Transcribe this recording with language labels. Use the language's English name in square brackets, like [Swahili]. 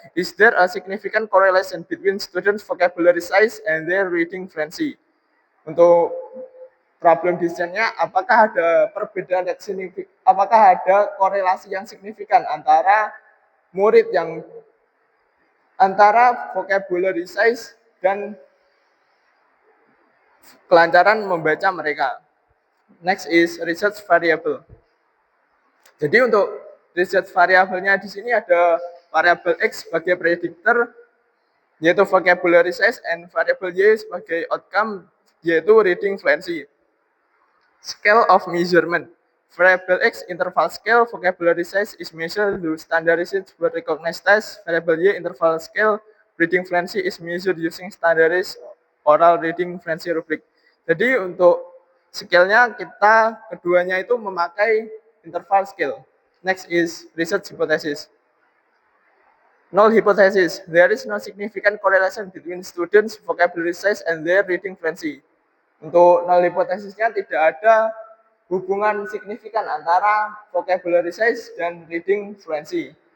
[English] Is there a significant correlation between students' vocabulary size and their reading fluency? [Indonesian] Untuk problem desainnya, apakah ada perbedaan yang signifikan, apakah ada korelasi yang signifikan antara murid yang antara vocabulary size dan kelancaran membaca mereka. [English] Next is research variable. [Indonesian] Jadi untuk research variabelnya di sini ada variabel X sebagai prediktor, yaitu vocabulary size, and variabel Y sebagai outcome, yaitu reading fluency. [English] Scale of measurement. Variable X interval scale, vocabulary size is measured through standardized but recognized tests. Variable Y interval scale, reading fluency is measured using standardized oral reading fluency rubric. [Indonesian] Jadi untuk scale-nya kita keduanya itu memakai interval scale. [English] Next is research hypothesis. Null hypothesis. There is no significant correlation between students' vocabulary size and their reading fluency. [Indonesian] Untuk null hypothesisnya tidak ada hubungan signifikan antara vocabulary size dan reading fluency.